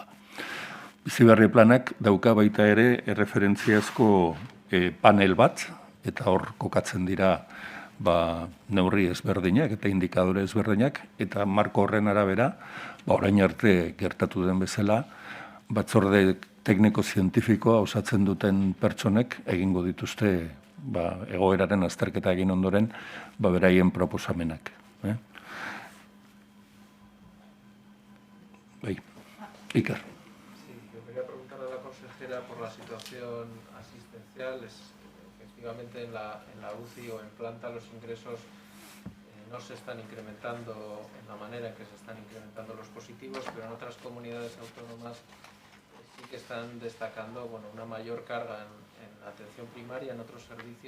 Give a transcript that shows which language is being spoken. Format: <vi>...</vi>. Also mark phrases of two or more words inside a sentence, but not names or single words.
<eu>Biziberri planak dauka baita ere erreferentziazko panel bat, eta hor kokatzen dira neurri ezberdinak eta indikadore ezberdinak, eta marko horren arabera, orain arte gertatu den bezala, batzorde tekniko-zientifikoa osatzen duten pertsonek egingo dituzte egoeraren azterketa egin ondoren beraien proposamenak. Iker.</eu> <es>Sí, yo quería preguntarle a la consejera por la situación asistencial. Efectivamente, en la UCI o en planta los ingresos no se están incrementando en la manera en que se están incrementando los positivos, pero en otras comunidades autónomas sí que están destacando una mayor carga en la atención primaria, en otros servicios.</es>